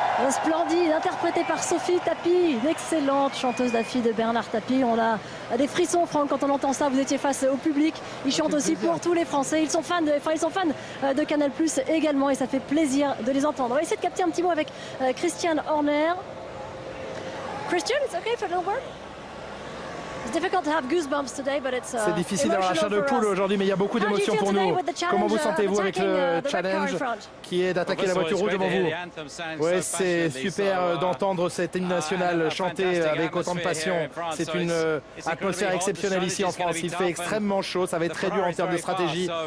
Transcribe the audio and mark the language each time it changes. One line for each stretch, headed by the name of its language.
French: Splendide, interprétée par Sophie Tapie, une excellente chanteuse d'affi de Bernard Tapie. On a des frissons, Franck, quand on entend ça. Vous étiez face au public. Ils chantent aussi pour tous les Français. Ils sont fans de Canal+ également, et ça fait plaisir de les entendre. On va essayer de capter un petit mot avec Christian Horner.
English: Christian, it's okay for a little word? It's difficult to have goosebumps today, but it's
French: c'est difficile d'avoir la chair de poule aujourd'hui, mais il y a beaucoup d'émotions pour nous. Comment vous sentez-vous avec le challenge qui est d'attaquer la voiture rouge devant vous? Oui, c'est super d'entendre cette hymne national chanter avec autant de passion. C'est une atmosphère exceptionnelle ici en France. Il fait extrêmement chaud, ça va être très dur en termes de stratégie.